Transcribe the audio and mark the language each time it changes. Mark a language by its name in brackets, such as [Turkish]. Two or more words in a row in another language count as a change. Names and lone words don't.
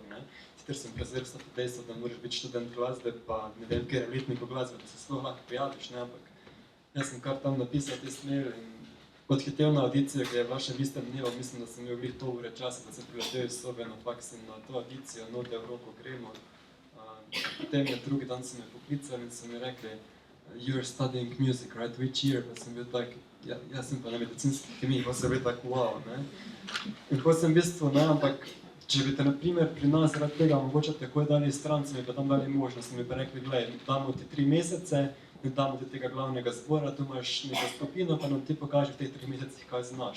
[Slovenian] Sicer sem prezrl dejstvo, da moraš biti študent glasbe, pa ne vem, kjer je letnik glasbe, da se sploh lahko pojaviš, ampak jaz sem kar tam napisal te smer in odhitel na audicijo, ki je bila še v istem dnevu, mislim, da sem imel glih to ure časa, da sem priletel iz sobe na faks in na to audicijo, da v roko gremo. Potem je drugi dan so me poklicali in so mi rekli, [English] you're studying music, right? Which year? [Slovenian] Pa sem bil tak, jaz sem pa na medicinski kemiji, pa sem bil tak, wow, In ko sem v bistvu, ampak če bi te na primer pri nas zaradi tega mogoče takoj dali stran, so mi pa tam dali možnost, so mi pa rekli, gledaj, damo ti 3 mesece, in damo ti tega glavnega zbora, tu imaš neko skupino, pa nam ti pokaže v teh 3 mesecih, kaj znaš.